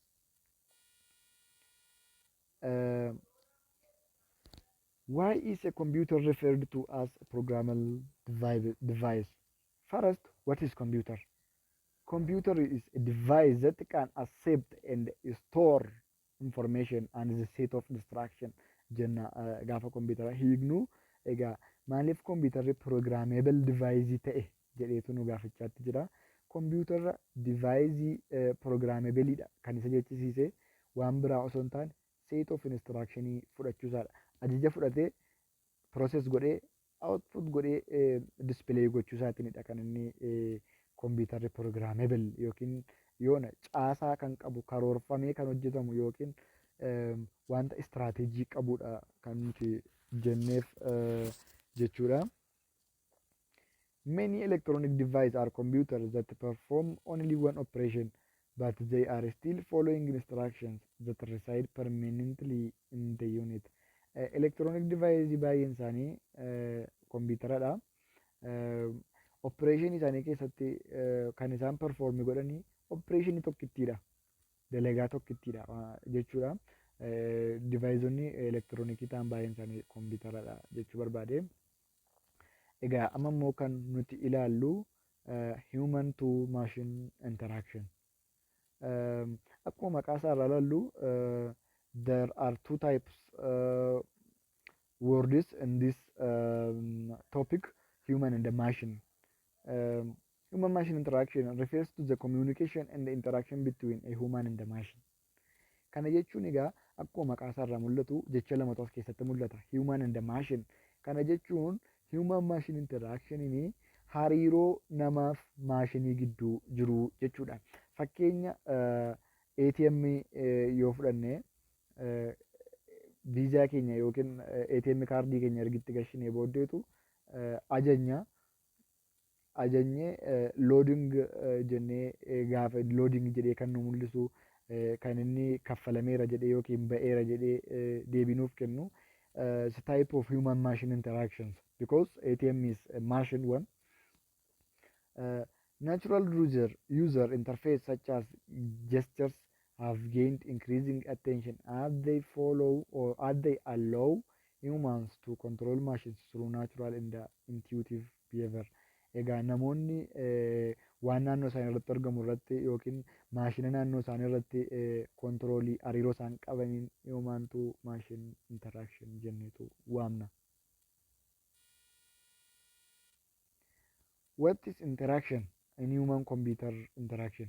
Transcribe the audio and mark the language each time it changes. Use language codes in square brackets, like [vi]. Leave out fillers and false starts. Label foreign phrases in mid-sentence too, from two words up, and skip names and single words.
[en] Why is a computer referred to as a programmable device? First, what is computer? Computer is a device that can accept and store information and is a set of instruction [om] jenna gaafa computer hiignu egaa maaliif computerri programmable device ta'e jedheetu nu gaafachaatti jira. [en] Computer device programmable [om] dha kan isa jechisiise waan biraa osoo hin taane [en] set of instruction [om] fudhachuusaadha. Ajaja fudhatee process godhee output godhee display gochuusaatinidha kan inni computerri programmable yookiin yoona caasaa kan qabu karoorfamee kan hojjetamu yookiin wanta istiraatejii qabudha kan nuti jenneef jechuudha. [en] Many electronic devices are computers that perform only one operation, but they are still following instructions that reside permanently in the unit. [om] Electronic device baay'een isaanii kompiitaradha. Operation isaanii keessatti kan isaan perform godhanii operation tokkittiidha. Dalagaa tokkittiidha jechuudha. Deviceonni elektiroonikii ta'an baay'een isaanii kompiitaradha jechuu barbaade. Egaa amma immoo kan nuti ilaallu [en] human to machine interaction. [om] Akkuma maqaa isaa irraa ilaallu [en] there are two types words in this topic, human and the machine. Human machine interaction refers to the communication and the interaction between a human and the machine. [om] Kana jechuun egaa akkuma maqaa isaa irraa mul'atu jecha lamatu as keessatti mul'ata. [en] Human and the machine. [om] Kana jechuun [en] human machine interaction [om] ini hariiroo namaaf maashinii gidduu jiru jechuudha. Fakkeenya ATM yoo fudhanne viizaa keenya yookiin ATM kaardii keenya ergitti gashinee booddeetu ajajnee loading jennee gaafa loading jedhee kan nu mul'isu kan inni kaffalameera jedhee yookiin ba'eera jedhee deebinuuf kennu [en] it's a type of human machine interactions because ATM is a machine one. Natural user interface such as gestures have gained increasing attention as they follow or as they allow humans to control machines through natural and intuitive behavior. [om] Egaa namoonni waan naannoo isaanii irratti argamu irratti yookiin maashina naannoo isaanii irratti kontiroolii hariiroo isaan qabaniin huumaantu maashin interaction jenneetu waamna. [en] What is interaction in human computer interaction?